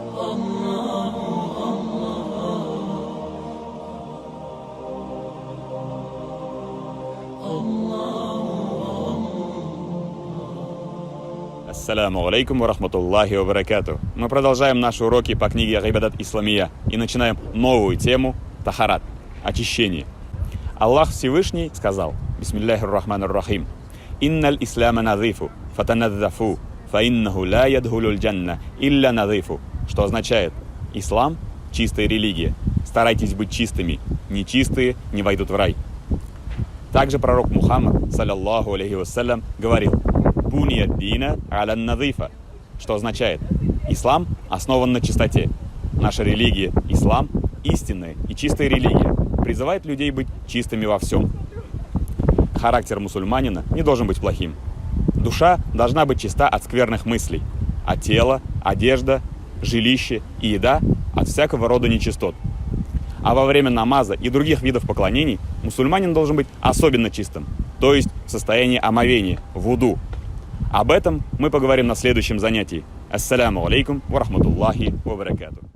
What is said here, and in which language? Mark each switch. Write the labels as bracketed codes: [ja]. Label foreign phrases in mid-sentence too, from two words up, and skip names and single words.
[ar] السلام عليكم ورحمة الله وبركاته. [ru] Мы продолжаем наши уроки по книге Гибадат Исламия и начинаем новую тему тахарат, очищение. Аллах Всевышний сказал: [ar] بسم الله الرحمن الرحيم. إن الإسلام نظيف فتنظفوا فإنه لا يدخل الجنة إلا نظيف. [ru] Что означает: ислам – чистая религия. Старайтесь быть чистыми, нечистые не войдут в рай. Также пророк Мухаммад, [ar] صلى الله عليه وسلم, [ru] говорил: [ar] «بني الدين على النظافة», [ru] что означает: ислам основан на чистоте. Наша религия, ислам, истинная и чистая религия, призывает людей быть чистыми во всем. Характер мусульманина не должен быть плохим. Душа должна быть чиста от скверных мыслей, а тело, одежда, жилище и еда от всякого рода нечистот. А во время намаза и других видов поклонений мусульманин должен быть особенно чистым, то есть в состоянии омовения, вуду. Об этом мы поговорим на следующем занятии. [ar] السلام عليكم ورحمة الله وبركاته.